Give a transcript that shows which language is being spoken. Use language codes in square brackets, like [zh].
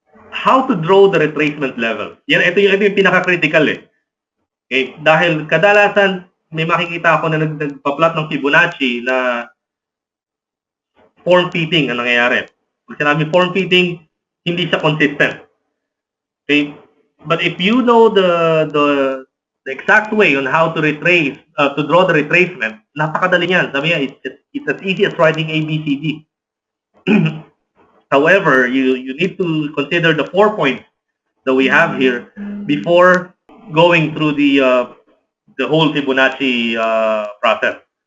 [en] How to draw the retracement level? [tl] Ito yung pinaka-critical eh. Okay? Dahil kadalasan may makikita ako na nagpa-plot ng Fibonacci na form fitting ang nangyayari. Pag sinabi form fitting, hindi siya consistent. Okay? [en] But if you know the exact way on how to retrace, to draw the retracement, [tl] napakadali niyan. [en] Sabi niya, it's as easy as writing ABCD. However, you need to consider the 4 points that we have here before going through the whole Fibonacci process.